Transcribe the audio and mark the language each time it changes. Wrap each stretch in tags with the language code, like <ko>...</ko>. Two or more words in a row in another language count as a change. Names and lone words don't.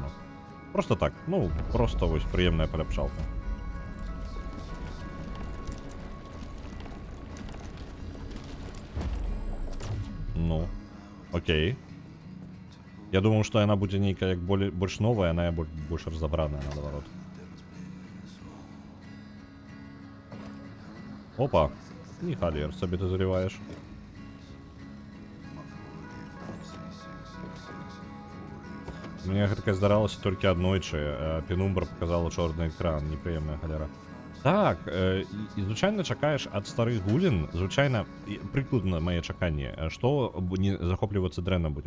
<be>Просто так, ну, просто вось прыемная паляпшалка. Ну, окей. Я думаў, што яна будзе нейкая як больш новая, яна больш разабраная, наадварот.</be> <uk>Опа, не халер, собі ти заливаєш.</uk> <be>Мне гэта здаралася толькі аднойчы, Пенумбра показала чорны экран, непрыемная халера. Так, і звычайна чакаеш ад старых гулін, звычайна, прыкладна мае чаканні, што не захоплівацца дрэнна будзе.</be>